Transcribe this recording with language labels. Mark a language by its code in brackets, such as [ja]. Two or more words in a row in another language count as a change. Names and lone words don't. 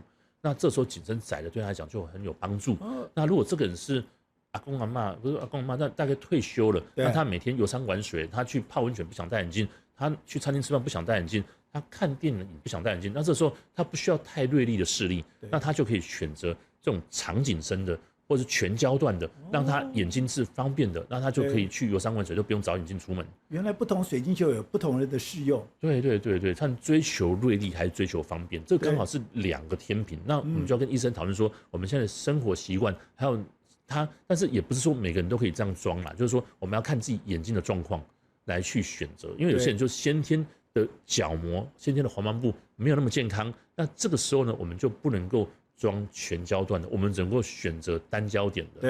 [zh] 那這時候景深窄的對他來講就很有幫助。那如果這個人是阿公阿嬤，不是阿公阿嬤，那大概退休了，那他每天遊山玩水，他去泡溫泉不想戴眼鏡，他去餐廳吃飯不想戴眼鏡，他看電影不想戴眼鏡，那這時候他不需要太銳利的視力，那他就可以選擇這種長景深的。或是全焦段的，讓他眼睛是方便的，那他就可以去遊山玩水，就不用找眼鏡出門。原來不同水晶球有不同人的適用。对，看追求銳利還是追求方便，這剛好是兩個天平。那我們就要跟醫生討論說，我們現在的生活習慣，還有他，但是也不是說每個人都可以這樣裝啦，就是說我們要看自己眼睛的狀況來去選擇，因為有些人就先天的角膜、先天的黃斑部沒有那麼健康，那這個時候呢，我們就不能夠裝全焦段的，我們只能夠選擇單焦點的，